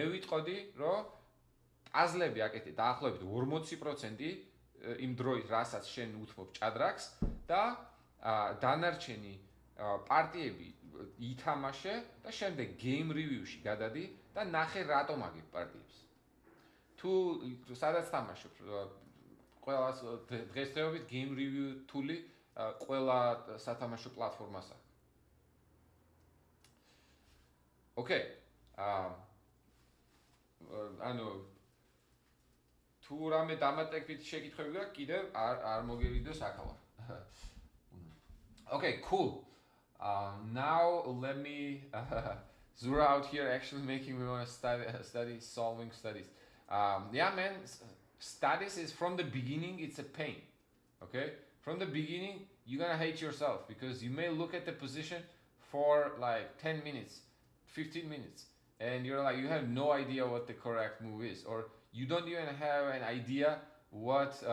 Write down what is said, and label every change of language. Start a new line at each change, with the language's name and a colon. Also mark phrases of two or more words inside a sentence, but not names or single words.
Georgian: ვიტყოდი რომ პაზლები აკეთე დაახლოებით 40% იმ დროით რასაც შენ უთმობ ჭადრაკს და დანარჩენი პარტიები ითამაშე და შემდეგ
English: game review-
Georgian: ში გადადი და ნახე რატომ აგებ პარტიებს თუ სადაც თამაშობ ყველას დღესდღეობით
English: game review tool-
Georgian: ი ყველა სათამაშო პლატფორმას აქვს ოკეი ანუ თუ რამე დამატებით შეკითხვები გაქვს კიდევ არ მოგევიდოს აქავარ
English: okay cool now let me zero out here actually making me want to study solving studies yeah man studies is from the beginning it's a pain okay from the beginning you're gonna hate yourself because you may look at the position for like 10 minutes 15 minutes and you're like you have no idea what the correct move is or you don't even have an idea what